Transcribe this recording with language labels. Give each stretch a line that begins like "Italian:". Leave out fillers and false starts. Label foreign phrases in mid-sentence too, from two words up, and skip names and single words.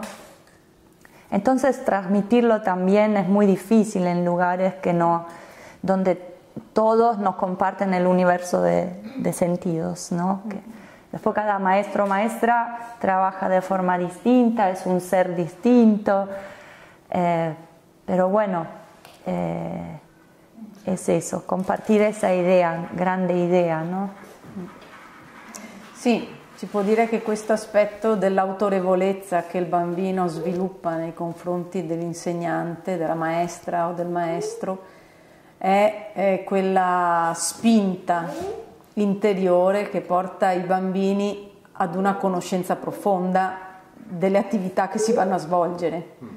Spanish: Entonces transmitirlo también es muy difícil en lugares donde todos nos comparten el universo de sentidos, ¿no? Que después cada maestro o maestra trabaja de forma distinta, es un ser distinto, pero bueno, es eso, compartir esa idea, grande idea, no?
Italian: Sì, si può dire che questo aspetto dell'autorevolezza che il bambino sviluppa nei confronti dell'insegnante, della maestra o del maestro, è quella spinta interiore che porta i bambini ad una conoscenza profonda delle attività che si vanno a svolgere.